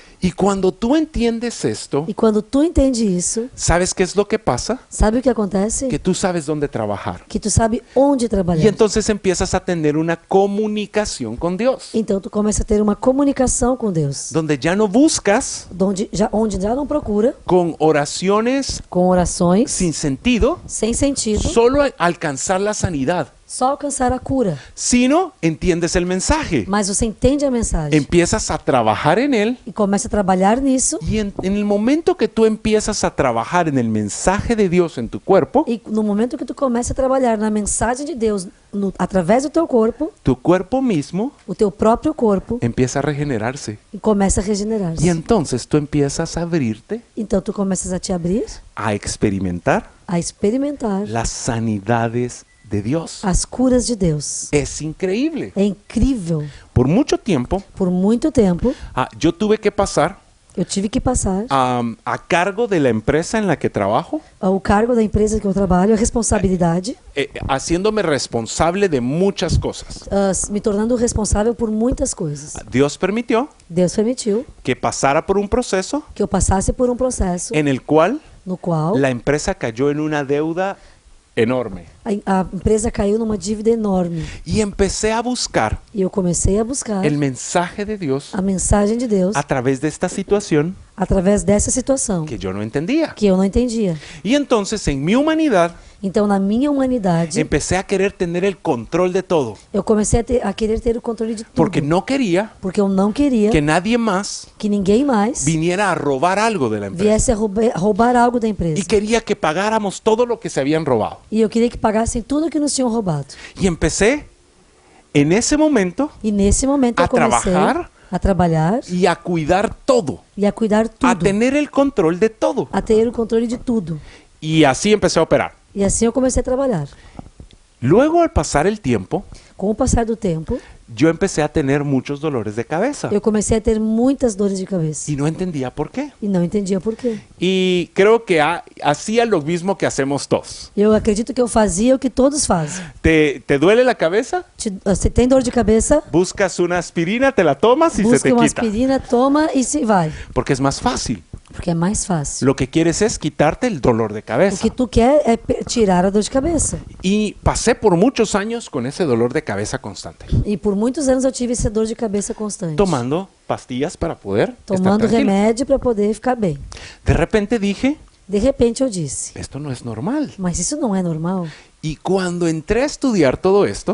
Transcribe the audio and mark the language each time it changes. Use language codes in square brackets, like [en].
[es] Y cuando tú entiendes esto, [pt] E quando tu entende isso, [es] ¿sabes qué es lo que pasa? [pt] sabe o que acontece? [es] Que tú sabes dónde trabajar. [pt] Que tu sabe onde [es] Y [pt] trabalhar. [es] entonces empiezas a tener una comunicación con Dios, [pt] Então tu começa a ter uma comunicação com Deus, [es] donde ya no buscas [pt] onde já não procura [es] con oraciones [pt] com orações [es] sin sentido [pt] sem sentido, [es] solo alcanzar la sanidad, [pt] só alcançar a cura. [es] sino entiendes el mensaje, [pt] Mas você entende a mensagem [es] empiezas a trabajar en él. [pt] e começa a trabalhar nisso. [es] Y en el momento que tú empiezas a trabajar en el mensaje de Dios en tu cuerpo, [pt] E no momento que tu começa a trabalhar na mensagem de Deus através do teu corpo, [es] tu cuerpo mismo [pt] o teu próprio corpo [es] empieza a regenerarse. [pt] e começa a regenerar-se. [es] Y entonces tú empiezas a abrirte [pt] Então tu começas a te abrir, [es] a experimentar [pt] a experimentar [es] las sanidades de Dios. [pt] as curas de Deus. [es] Es increíble. [pt] É incrível. [es] Por mucho tiempo, [pt] Por muito tempo, [es] yo tuve que pasar [pt] eu tive que passar [es] a cargo de la empresa en la que trabajo, [pt] ao cargo da empresa que eu trabalho, a responsabilidade, [es] haciéndome responsable de muchas cosas. [pt] me tornando responsável por muitas coisas. [es] Dios permitió [pt] Deus permitiu [es] que pasara por un proceso [pt] que eu passasse por um processo [es] en el cual [pt] no qual [es] la empresa cayó en una deuda enorme. [pt] a empresa caiu numa dívida enorme. [es] Y empecé a buscar [pt] E eu comecei a buscar [es] el mensaje de Dios [pt] a mensagem de Deus [es] a través de esta situación [pt] através dessa situação [es] que yo no entendía. [pt] que eu não entendia. [es] Y entonces en mi humanidad [pt] Então, na minha humanidade, [es] empecé a querer tener el control de todo, [pt] eu comecei a querer ter o controle de tudo. [es] porque no quería [pt] Porque eu não queria [es] que nadie más [pt] que ninguém mais [es] viniera a robar algo de la empresa. [pt] viesse a roubar algo da empresa. [es] Y quería que pagáramos todo lo que se habían robado. [pt] E eu queria que pagassem tudo que nos tinham roubado. [es] Y empecé en ese momento [pt] E nesse momento [es] a [pt] eu comecei trabalhar a trabalhar [es] y a cuidar todo, [pt] e a cuidar a tudo, [es] tener el control de todo. [pt] a ter o controle de tudo. [es] Y así empecé a operar. [pt] E assim eu comecei a trabalhar. [es] Luego, al pasar el tiempo, [pt] Com o passar do tempo, [es] yo empecé a tener muchos dolores de cabeza [pt] eu comecei a ter muitas dores de cabeça. [es] y no entendía por qué. [pt] E não entendia por quê. [es] Y creo que hacía lo mismo que hacemos todos. [pt] Eu acredito que eu fazia o que todos fazem. [es] ¿Te duele la cabeza? [pt] Você tem dor de cabeça? [es] Buscas una aspirina, te la tomas y se [pt] Busca [es] te [pt] uma [es] quita. [pt] aspirina, toma e se vai. [es] Porque es más fácil. [pt] Porque é mais fácil. [es] Lo que quieres es quitarte el dolor de [pt] O [es] cabeza. [pt] que tu quer é tirar a dor de cabeça. [es] Y pasé por muchos años con ese dolor de cabeza constante, [pt] E por muitos anos eu tive essa dor de cabeça constante. [es] tomando pastillas para poder estar [pt] Tomando [es] tranquilo. [pt] remédio para poder ficar bem. [es] De repente dije, [pt] De repente eu disse, [es] esto no es normal. [pt] mas isso não é normal. [es] Y cuando entré a estudiar todo esto,